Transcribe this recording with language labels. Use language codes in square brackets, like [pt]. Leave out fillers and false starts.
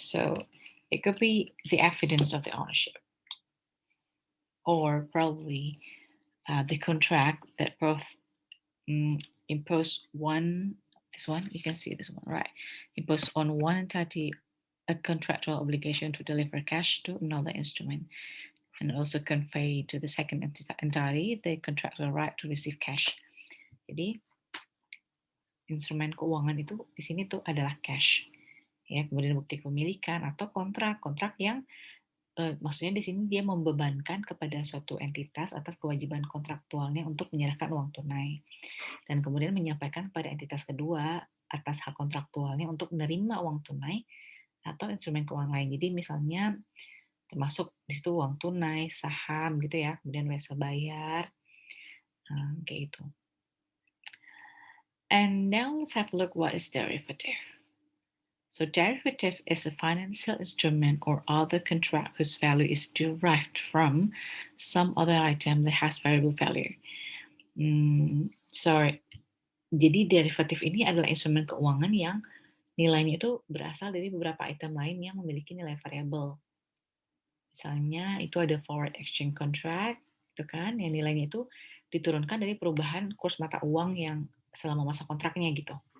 [en] So it could be the evidence of the ownership, or probably the contract that both impose one. This one you can see this one, right? Impose on one entity a contractual obligation to deliver cash to another instrument, and also convey to the second entity the contractual right to receive cash. [id] Jadi instrumen keuangan itu di sini tuh adalah cash, ya. Kemudian bukti kepemilikan atau kontrak yang maksudnya di sini dia membebankan kepada suatu entitas atas kewajiban kontraktualnya untuk menyerahkan uang tunai, dan kemudian menyampaikan kepada entitas kedua atas hak kontraktualnya untuk menerima uang tunai atau instrumen keuangan lain. Jadi misalnya termasuk di situ uang tunai, saham gitu ya, kemudian wesel bayar, kayak itu. [en] And now let's have a look what is derivative. So derivative is a financial instrument or other contract whose value is derived from some other item that has variable value. [id] So jadi derivatif ini adalah instrumen keuangan yang nilainya itu berasal dari beberapa item lain yang memiliki nilai variabel. Misalnya itu ada forward exchange contract, itu kan, yang nilainya itu diturunkan dari perubahan kurs mata uang yang selama masa kontraknya gitu.